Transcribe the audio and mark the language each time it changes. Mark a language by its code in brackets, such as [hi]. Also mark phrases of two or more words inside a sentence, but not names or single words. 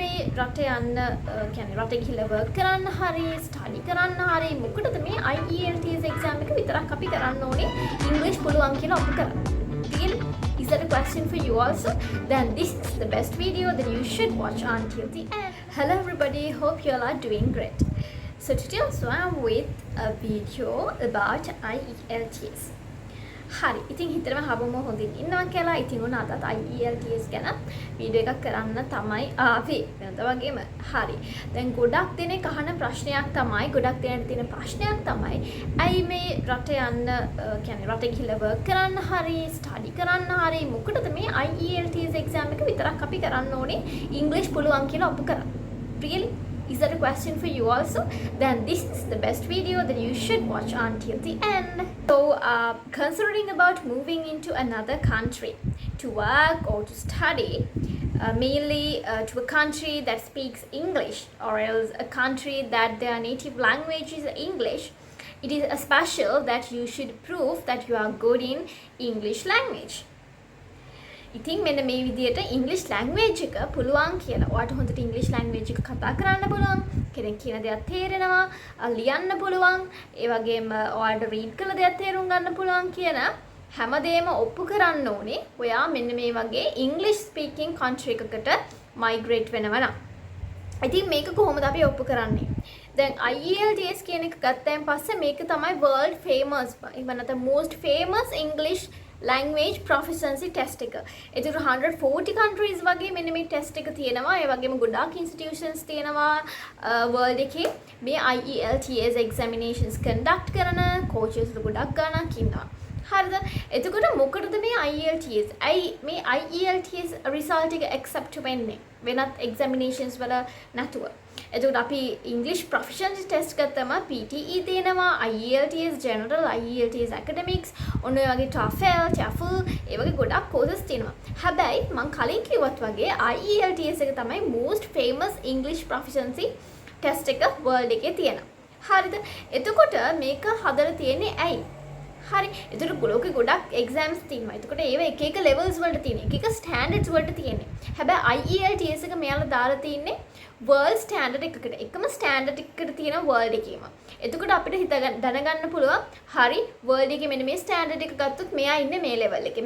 [si] රට යන්න කියන්නේ රට ගිහිල්ලා work කරන්න හරි study කරන්න හරි මොකටද මේ IELTS exam එක විතරක් අපි කරන්න ඕනේ English පුළුවන් කියලා ඔප්පු කරන්න. [en] Really? Is that a question for you also? Then this is the best video that you should watch until the end. Hello everybody, hope you all are doing great. So today also I am with a video about IELTS. [si] හරි ඉතින් හිතරම හබම හොඳින් ඉන්නවා කියලා ඉතින් උන අදත් IELTS ගැන වීඩියෝ එකක් කරන්න තමයි ආවේ වෙනද වගේම හරි දැන් ගොඩක් දෙනෙක් අහන ප්‍රශ්නයක් තමයි ගොඩක් දෙනෙක් තියෙන ප්‍රශ්නයක් තමයි ඇයි මේ රට යන්න කියන්නේ රට ගිහිල්ලා work කරන්න හරි study කරන්න හරි මොකටද මේ IELTS exam එක විතරක් අපි කරන්න ඕනේ English පුළුවන් කියලා ඔප්පු කරන්න. [en] Really? Is that a question for you also? Then this is the best video that you should watch until the end. So, considering about moving into another country to work or to study, mainly to a country that speaks English or else a country that their native language is English, it is special that you should prove that you are good in English language. [si] ඉතින් මෙන්න මේ විදිහට ඉංග්‍රීසි ලැන්ග්වේජ් එක පුළුවන් කියලා. ඔයාලට හොඳට ඉංග්‍රීසි ලැන්ග්වේජ් එක කතා කරන්න පුළුවන්. කෙනෙක් කියන දේක් තේරෙනවා, ලියන්න පුළුවන්. ඒ වගේම ඔයාලට රීඩ් කරලා දේක් තේරුම් ගන්න පුළුවන් කියන හැමදේම ඔප්පු කරන්න ඕනේ. ඔයා මෙන්න මේ වගේ ඉංග්‍රීසි [en] speaking country [si] එකකට මයිග්‍රේට් වෙනවා නම්. ඉතින් මේක කොහොමද අපි ඔප්පු කරන්නේ? දැන් IELTS කියන එක ගත්තයින් පස්සේ මේක තමයි [en] world famous even the most famous English language proficiency test [si] එක. ඒතර 140 countries වගේ මෙන්න මේ test එක තියෙනවා. ඒ වගේම ගොඩාක් institutions තියෙනවා world එකේ මේ IELTS examinations conduct කරන coaches ගොඩක් ගණක් ඉන්නවා. හරිද? එතකොට මොකටද මේ IELTS? ඇයි මේ IELTS result එක accept වෙන්නේ? වෙනත් examinations වල නැතුව. එතකොට අපි [en] English proficiency test [si] ගත්තම PTE දෙනවා, IELTS general, IELTS academics, ඔන්න ඔය වගේ TOEFL ඒ වගේ ගොඩක් courses තියෙනවා. හැබැයි මම කලින් කිව්වත් වගේ IELTS එක තමයි [en] most famous English proficiency test [si] එක world එකේ තියෙනවා. හරිද? එතකොට මේක හදලා තියෙන්නේ ඇයි? හරි එතකොට ගොඩක් exams තියෙනවා. එතකොට ඒව එක එක levels වලට තියෙන. එක එක standards වලට තියෙන්නේ. හැබැයි IELTS එක මෙයාලා දාලා තින්නේ [en] world standard [si] එකකට. එකම standard එකකට තියෙන world එකේම. එතකොට අපිට දැනගන්න පුළුවන් හරි world එකේ මෙන්න මේ standard එක ගත්තොත් මෙයා ඉන්නේ මේ level එකේ.